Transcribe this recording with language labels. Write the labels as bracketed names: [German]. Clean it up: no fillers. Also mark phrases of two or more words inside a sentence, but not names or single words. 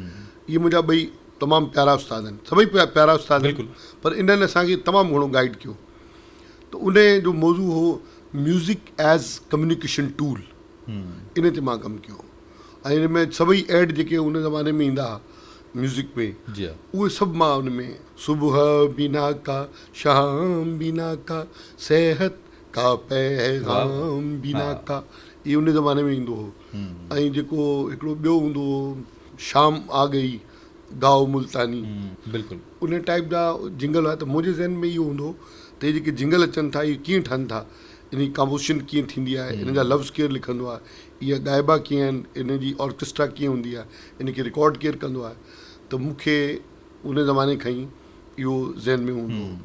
[Sindhi] इहे मुंहिंजा ॿई तमामु प्यारा उस्ताद आहिनि, सभई प्यारा उस्ताद आहिनि, पर इन्हनि असांखे तमामु घणो गाइड कयो। त उन जो मौज़ू हो [English] music as communication tool, [Sindhi] इन ते मां कमु कयो ऐं इन में सभई एड जेके उन ज़माने में ईंदा हुआ म्यूज़िक में जी हा उहे सभु मां उन में [Urdu] صبح بنا کا شام بنا کا صحت کا پیغام بنا کا, [Sindhi] इहे उन ज़माने में ईंदो हो। ऐं जेको हिकिड़ो ॿियो हूंदो हो [Urdu] شام آ گئی گاؤ ملتانی, [Sindhi] बिल्कुलु उन टाइप जा जिंगल हुआ। त मुंहिंजे ज़हन में इहो हूंदो त इहे जेके जिंगल अचनि था इहे कीअं ठहनि था, इन जी कम्पोज़िशन कीअं थींदी आहे, इन जा लफ़्ज़ केरु लिखंदो आहे, इहा ॻाइबा कीअं आहिनि, इन जी ऑर्केस्ट्रा कीअं हूंदी आहे, इन खे रिकॉर्ड केरु कंदो आहे। त मूंखे उन ज़माने खां ई इहो ज़हन में हूंदो हो।